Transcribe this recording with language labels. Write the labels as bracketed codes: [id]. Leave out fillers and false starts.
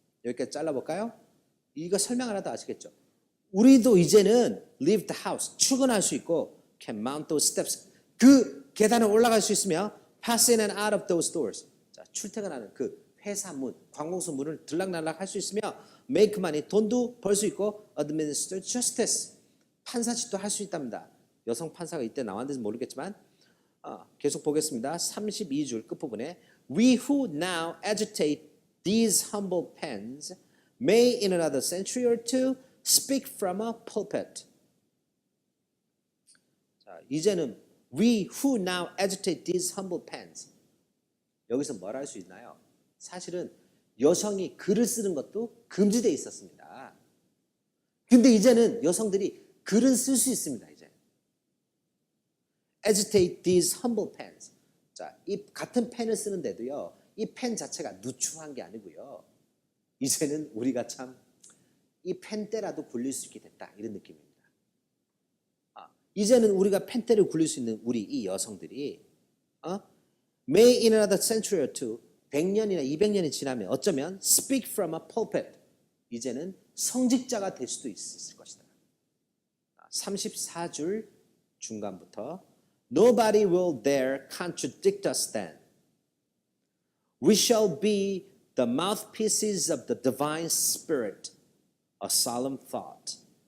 [ko] 여기까지 잘라볼까요? 이거 설명 하나도 아시겠죠? 우리도 이제는 [en] leave the house, [ko] 출근할 수 있고 [en] can mount those steps, [ko] 그 계단을 올라갈 수 있으며 [en] pass in and out of those doors, [ko] 자, 출퇴근하는 그 회사 문, 관공서 문을 들락날락 할 수 있으며 [en] make money, [ko] 돈도 벌 수 있고 [en] administer justice, [ko] 판사직도 할 수 있답니다. 여성 판사가 이때 나왔는지 모르겠지만 계속 보겠습니다. 32줄 끝부분에 [en] we who now agitate these humble pens may in another century or two speak from a pulpit. [ko] 자, 이제는 [en] we who now agitate these humble pens, [ko] 여기서 뭘 할 수 있나요? 사실은 여성이 글을 쓰는 것도 금지되어 있었습니다. 근데 이제는 여성들이 글은 쓸 수 있습니다. 이제 [en] agitate these humble pens. [ko] 자, 이 같은 펜을 쓰는데도요, 이 펜 자체가 누추한 게 아니고요, 이제는 우리가 참 이 펜대라도 굴릴 수 있게 됐다, 이런 느낌입니다. 이제는 우리가 펜대를 굴릴 수 있는 우리 이 여성들이 [en] may in another century or two, [ko] 100년이나 200년이 지나면 어쩌면 [en] speak from a pulpit, [ko] 이제는 성직자가 될 수도 있을 것이다. 34줄 중간부터 [en] nobody will dare contradict us then. We shall be the mouthpieces of the divine spirit, a solemn thought.